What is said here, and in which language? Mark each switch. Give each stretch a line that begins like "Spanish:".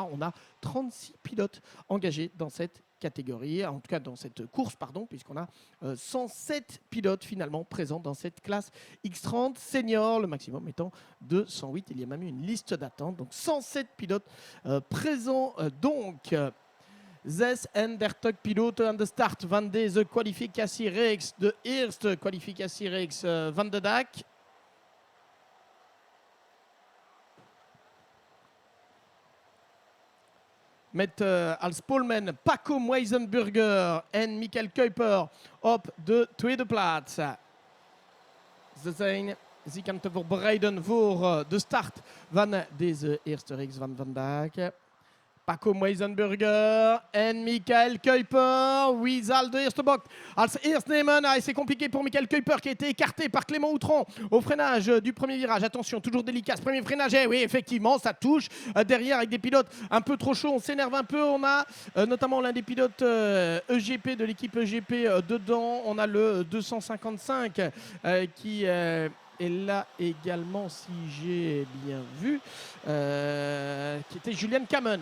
French: On a 36 pilotes engagés dans cette catégorie, en tout cas dans cette course, pardon, puisqu'on a 107 pilotes finalement présents dans cette classe X30 senior, le maximum étant de 108. Il y a même eu une liste d'attente, donc 107 pilotes présents donc.
Dutch: Zes en der Tug piloten aan de start van deze kwalificatiereeks. De eerste kwalificatiereeks van de dag. Met als Polman Paco Weisenberger en Michael Kuiper op de tweede plaats. Ze zijn zich aan het voorbereiden voor de start van deze eerste reeks van vandaag. Paco Weisenberger en Michael Kuiper. Wie zal de eerste bocht als eerst nemen?
French: Ah, c'est compliqué pour Michael Kuiper qui a été écarté par Clément Outran au freinage du premier virage. Attention, toujours délicat ce premier freinage. Oui, effectivement, ça touche derrière avec des pilotes un peu trop chauds. On s'énerve un peu. On a notamment l'un des pilotes EGP de l'équipe EGP dedans. On a le 255 qui et là également, si j'ai bien vu, qui était Julian Kamen.